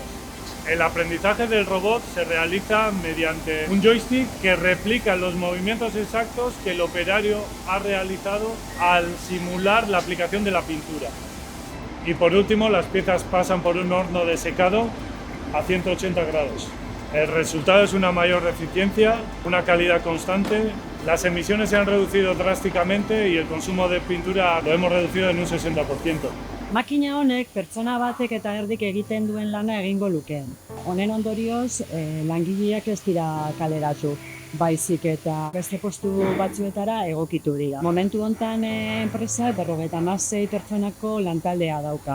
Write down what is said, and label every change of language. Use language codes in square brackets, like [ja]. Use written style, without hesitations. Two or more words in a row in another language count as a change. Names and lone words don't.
[es] El aprendizaje del robot se realiza mediante un joystick que replica los movimientos exactos que el operario ha realizado al simular la aplicación de la pintura. Y por último, las piezas pasan por un horno de secado a 180 grados. El resultado es una mayor eficiencia, una calidad constante, las emisiones se han reducido drásticamente y el consumo de pintura lo hemos reducido en un 60%. [eu] Makina honek pertsona batek eta erdik egiten duen lana egingo luke. Honen ondorioz, langileak ez dira kaleratu, baizik eta beste postu batzuetara egokitu dira. Momentu hontan enpresa 56 pertsonako lantaldea dauka.